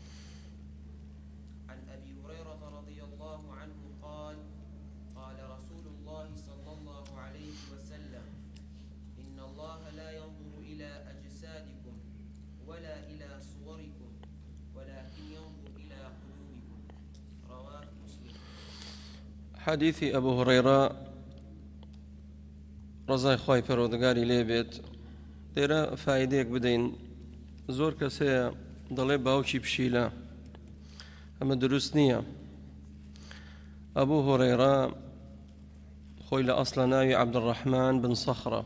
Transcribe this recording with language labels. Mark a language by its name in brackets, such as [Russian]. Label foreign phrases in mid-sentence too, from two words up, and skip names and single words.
[Arabic] عن أبي هريرة رضي الله عنه قال: قال رسول الله صلى الله عليه وسلم: إن الله لا ينظر إلى أجسادكم ولا إلى صوركم ولكن ينظر إلى قلوبكم. رواه مسلم. [Central Kurdish] حديث أبو هريرة رضای خوای پەروەردگاری لێ بێت لێرە فایدەیەک بدەین. زۆر کەسەیە دەڵێ باوکی پشیلە، ئەمە دروست نییە. ئەبوو هورەیرە خۆی لە ئەسڵە ناوی عەبدوڕەحمان بن سەخرە.